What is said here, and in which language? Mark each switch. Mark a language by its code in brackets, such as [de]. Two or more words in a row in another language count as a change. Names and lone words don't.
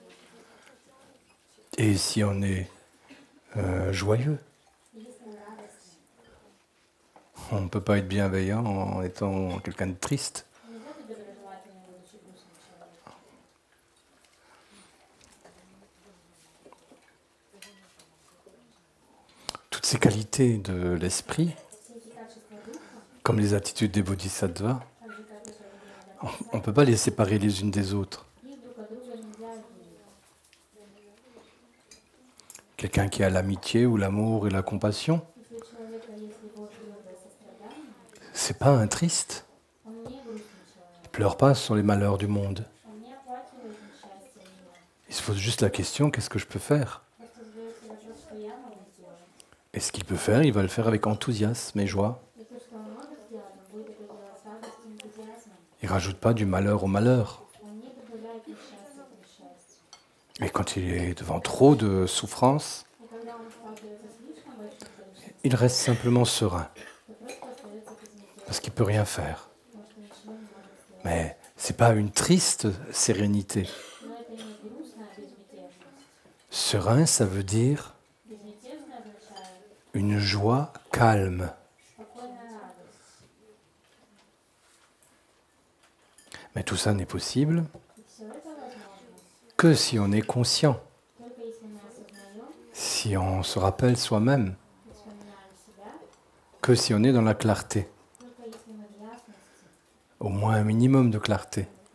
[fr] et si on est joyeux. [ru] и если мы радостны. [fr] On ne peut pas être bienveillant en étant quelqu'un de triste. [ru] Нельзя быть доброжелательным, будучи грустным человеком. [fr] Toutes ces qualités de l'esprit, [ru] Все эти качества духа, [fr] comme les attitudes des bodhisattvas, [ru] так же как и поведение [fr] on ne peut pas les séparer les unes des autres. [ru] их друг от друга нельзя отделить. [fr] Quelqu'un qui a l'amitié ou l'amour et la compassion, [ru] Если у человека есть любовь, доброе сострадание, [fr] c'est pas un triste. [ru] он не грустный [fr] Il [ru] человек, [fr] pleure pas sur les malheurs du monde. [ru] он не оплакивает несчастье мира. [fr] Il se pose juste la question, qu'est-ce que je peux faire? [ru] Просто задается вопрос, что я могу сделать. [fr] Et ce qu'il peut faire, il va le faire avec enthousiasme et joie. [ru] И то, что он может сделать, он будет это делать с радостью и энтузиазмом. [fr] Il rajoute pas du malheur au malheur. [ru] Он не добавляет несчастья к несчастью. [fr] Et quand il est devant trop de souffrance, [ru] И когда он сталкивается с слишком большим количеством, [fr] il reste simplement serein, [ru] то просто остается безмятежным, [fr] parce qu'il peut rien faire. [ru] потому что ничего не может сделать. [fr] Mais c'est pas une triste sérénité. [ru] Но это не грустная безмятежность. [fr] Serein, ça veut dire [ru] Безмятежность означает [fr] une joie calme. [ru] спокойная радость. [fr] Mais tout ça n'est possible [ru] И все это возможно [fr] que si on est conscient, [ru] только если мы осознаем [fr] si on se rappelle soi-même, [ru] и вспоминаем себя, [fr] que si on est dans la clarté, [ru] только если мы в ясности, [fr] au moins un minimum de clarté.